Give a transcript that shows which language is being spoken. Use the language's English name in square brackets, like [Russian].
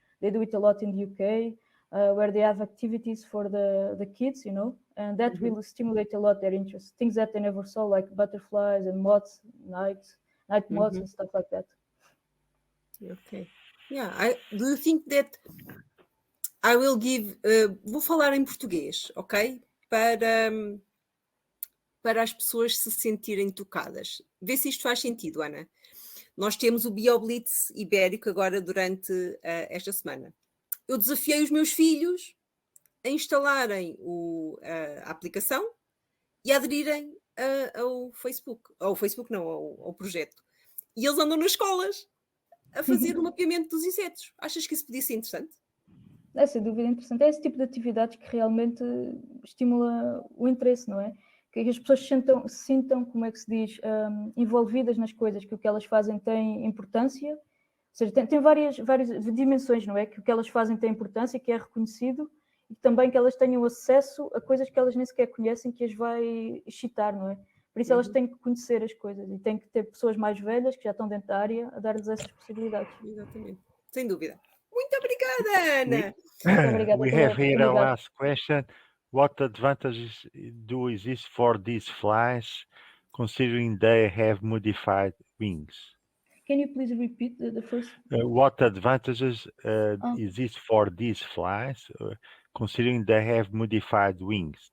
[English] They do it a lot in the UK, where they have activities for the kids, you know, and that will stimulate a lot their interest. Things that they never saw, like butterflies and moths, night moths and stuff like that. Ok. Yeah, do you think that I will give... [Portuguese] vou falar em português, ok? Para as pessoas se sentirem tocadas. Vê se isto faz sentido, Ana. Nós temos o BioBlitz Ibérico agora durante esta semana. Eu desafiei os meus filhos a instalarem a aplicação e a aderirem ao Facebook. Ao Facebook não, ao projeto. E eles andam nas escolas a fazer o mapeamento dos insetos. Achas que isso podia ser interessante? É, sem dúvida interessante. É esse tipo de atividades que realmente estimula o interesse, não é? Que as pessoas se sintam, como é que se diz, envolvidas nas coisas, que o que elas fazem tem importância. Ou seja, tem várias dimensões, não é? Que o que elas fazem tem importância, que é reconhecido, e também que elas tenham acesso a coisas que elas nem sequer conhecem, que as vai excitar, não é? Por isso elas têm que conhecer as coisas e têm que ter pessoas mais velhas, que já estão dentro da área, a dar-lhes essas possibilidades. Exatamente. Sem dúvida. Muito obrigada, Ana! Obrigada [English] We have here a last question. What advantages do exist for these flies, considering they have modified wings? Can you please repeat the first? What advantages exist for these flies, considering they have modified wings?